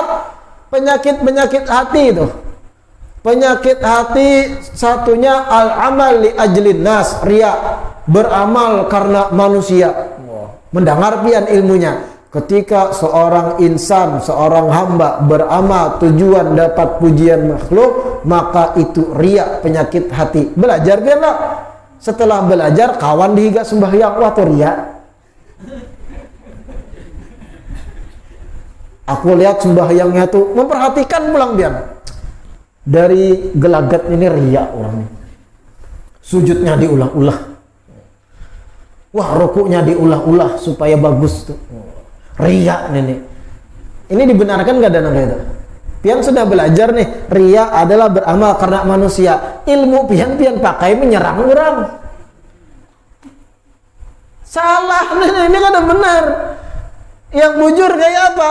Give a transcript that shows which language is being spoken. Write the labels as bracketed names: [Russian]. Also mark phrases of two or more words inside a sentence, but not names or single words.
[Indonesian] Penyakit-penyakit hati itu. Penyakit hati satunya [Arabic] العمل لأجل الناس, [Indonesian] riya, beramal karena manusia. Mendengar pian ilmunya. Ketika seorang insan, seorang hamba beramal tujuan dapat pujian makhluk, maka itu riya, penyakit hati. [Banjar] Belajar pian lah. Setelah belajar kawan dihiga sembahyang, wah tuh riya. [Indonesian] Aku lihat sembahyangnya tuh memperhatikan pulang pian. Dari gelagat ini riya orang. [Banjar] Sujudnya diulah-ulah. Wah, rukuknya diulah-ulah supaya bagus tuh. [Indonesian] Riya nih. Ini dibenarkan gak dana itu? Pian sudah belajar nih, riya adalah beramal karena manusia. Ilmu pian pakai menyerang orang. Salah nih, ini kan benar. [Banjar] Yang bujur kayak apa?